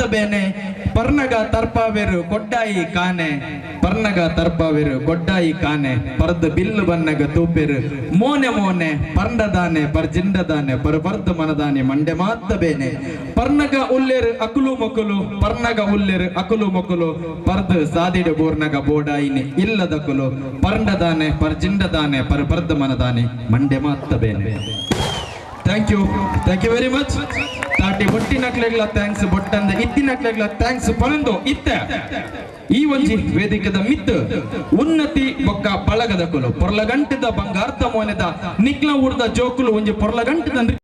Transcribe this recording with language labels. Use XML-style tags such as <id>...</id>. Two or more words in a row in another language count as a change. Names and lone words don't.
<tcy>ಬೇನೆ, ಪರ್ನಗ ತರ್ಪಾವೆರು ಕೊಡ್ಡಾಯಿ ಕಾನೆ, ಪರ್ನಗ ತರ್ಪಾವೆರು ಕೊಡ್ಡಾಯಿ ಕಾನೆ, ಪರ್ದು ಬಿಲ್ಲು ಬನ್ನಗ ತೂಪೆರು ಮೋನೆ ಮೋನೆ, ಪರ್ಂಡದಾನೆ ಪರ್ಜಿಂಡದಾನೆ ಪರಪರ್ದು ಮನದಾನಿ ಮಂಡೆ ಮಾತ್ತ ಬೇನೆ, ಪರ್ನಗ ಉಲ್ಲೆರು ಅಕುಲು ಮಕುಲು, ಪರ್ನಗ ಉಲ್ಲೆರು ಅಕುಲು ಮಕುಲು, ಪರ್ದು ಸಾದಿಡು ಬೋರ್ನಗ ಬೋಡಾಯಿನಿ ಇಲ್ಲದಕುಲು, ಪರ್ಂಡದಾನೆ ಪರ್ಜಿಂಡದಾನೆ ಪರಪರ್ದು ಮನದಾನಿ ಮಂಡೆ ಮಾತ್ತ ಬೇನೆ.</tcy> <en>Thank you very much.</en> <tcy>ತಾಟಿ ಬೊಟ್ಟಿನಕ್ಲೆಗ್ಲ ಥ್ಯಾಂಕ್ಸ್, ಬೊಟ್ಟಂದ ಇತ್ತಿನಕ್ಲೆಗ್ಲ ಥ್ಯಾಂಕ್ಸ್ ಪರಂದು ಇತ್ತ ಈ ಒಂಜಿ ವೇದಿಕೆದ ಮಿತ್ತು ಉನ್ನತಿ ಬೊಕ್ಕ ಬಳಗದ ಕುಲು ಪೊರ್ಲಗಂಟದ ಬಂಗಾರ್ಥ ಮೋನೆದ ನಿಕ್ಲ ಊರ್ದ ಜೋಕುಲು ಒಂಜಿ ಪೊರ್ಲಗಂಟದ</tcy>